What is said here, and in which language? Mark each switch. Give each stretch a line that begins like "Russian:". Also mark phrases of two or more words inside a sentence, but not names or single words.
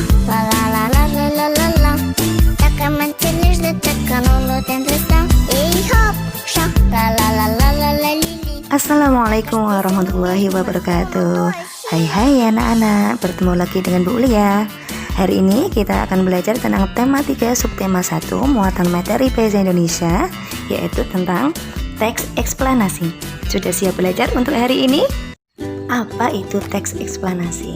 Arabic: Ла-ла-ла-ла-ла-ла-ла. Tekan mencil tekan ulut dan tersang. Hop, shak, la-la-la-la-la-la-li. السلام عليكم ورحمة الله وبركاته.
Indonesian: Hai anak-anak, bertemu lagi dengan Bu Lia. Hari ini kita akan belajar tentang tema 3 subtema 1 muatan materi bahasa Indonesia, yaitu tentang teks eksplanasi. Sudah siap belajar untuk hari ini? Apa itu teks eksplanasi?